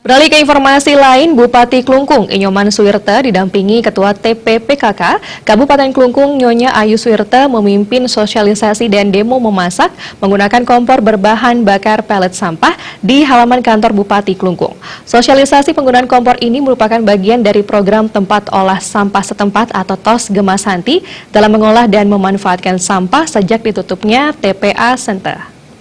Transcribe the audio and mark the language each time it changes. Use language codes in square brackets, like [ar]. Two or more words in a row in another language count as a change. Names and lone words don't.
[id] Beralih ke informasi lain, Bupati Klungkung Inyoman Suwirte didampingi Ketua TPPKK Kabupaten Klungkung Nyonya Ayu Suwirte memimpin sosialisasi dan demo memasak menggunakan kompor berbahan bakar pelet sampah di halaman kantor Bupati Klungkung. Sosialisasi penggunaan kompor ini merupakan bagian dari program tempat olah sampah setempat atau TOS Gemasanti dalam mengolah dan memanfaatkan sampah sejak ditutupnya TPA Center.